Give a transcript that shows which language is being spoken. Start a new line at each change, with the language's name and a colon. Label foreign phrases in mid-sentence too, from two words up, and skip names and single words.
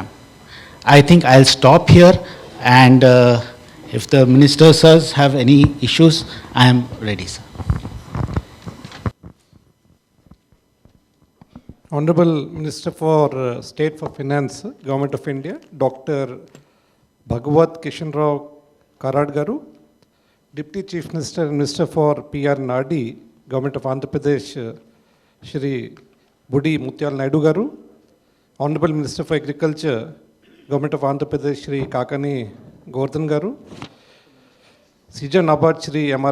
English: I think I'll stop here, and if the minister sirs have any issues, I am ready, sir. Honorable Minister for State for Finance, Government of India, Dr. Bhagwat Kishan Rao Karad Garu, Deputy Chief Minister and Minister for PR and RD, Government of Andhra Pradesh, Shri Budi Mutyal Naidu Garu, Honorable Minister for Agriculture, Government of Andhra Pradesh, Shri Kakani Govardhan Garu, CJ NABARD, Shri M.R.